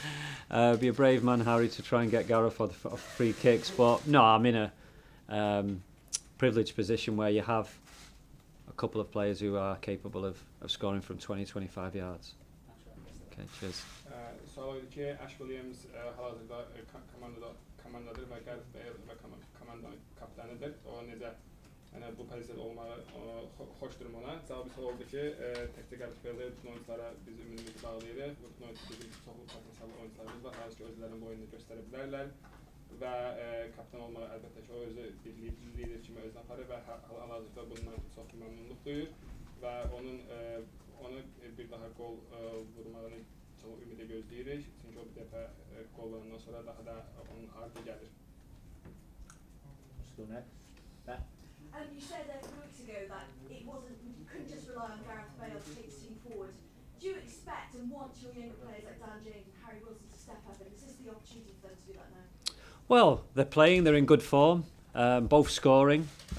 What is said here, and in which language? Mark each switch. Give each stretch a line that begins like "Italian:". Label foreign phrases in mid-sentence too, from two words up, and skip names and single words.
English: Be a brave man, Harry, to try and get Gareth off free kicks. But no, I'm in a privileged position where you have a couple of players who are capable of scoring from 20-25 yards. Okay, cheers.
Azerbaijani: Sağlıkçı Ash Williams hal-hazırda komandadır və Gareth Bale və komandanın kapitanıdır. O necə bu pozisiyada olmağı xoşdur ona. Cavabı oldu ki, təkcə Gareth Bale bütün oyunculara biz ümidimizi bağlayırıq. Bütün oyuncular bizim çoxlu potensiallı oyuncularımız var. Hansı ki özlərinin boyunu göstərə bilərlər və kapitan olmağı əlbəttə ki, o özü bir lider kimi özünü aparır və hal-hazırda bundan çox məmnunluq duyur və onu bir daha gol vurmağını çok ümide gözləyirik. Çünki o bir dəfə qollarından sonra daha da onun ardı gəlir.
English: You said a few weeks ago that you couldn't just rely on Gareth Bale to take the team forward. Do you expect and want your younger players like Dan James and Harry Wilson to step up, and is this the opportunity for them to do that now? Well, they're playing. They're in good form. Both scoring.